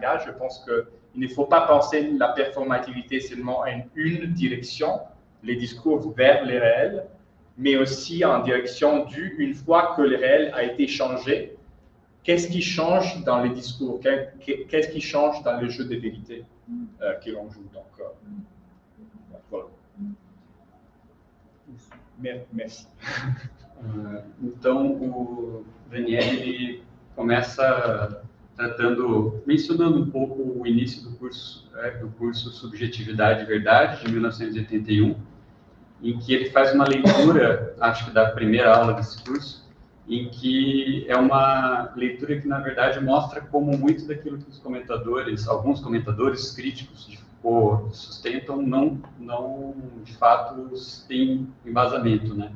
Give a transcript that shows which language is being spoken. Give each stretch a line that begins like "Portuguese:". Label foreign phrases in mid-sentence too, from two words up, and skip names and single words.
French: Je pense qu'il ne faut pas penser la performativité seulement en une direction, les discours vers les réels, mais aussi en direction une fois que le réel a été changé, qu'est-ce qui change dans les discours? Qu'est-ce qui change dans le jeu de vérité que l'on joue? Donc, voilà. Merci.
Portuguese: Então, o Daniele ele começa mencionando um pouco o início do curso Subjetividade e Verdade, de 1981, em que ele faz uma leitura, acho que da primeira aula desse curso, em que é uma leitura que, na verdade, mostra como muito daquilo que alguns comentadores críticos de Foucault sustentam, não de fato tem embasamento, né?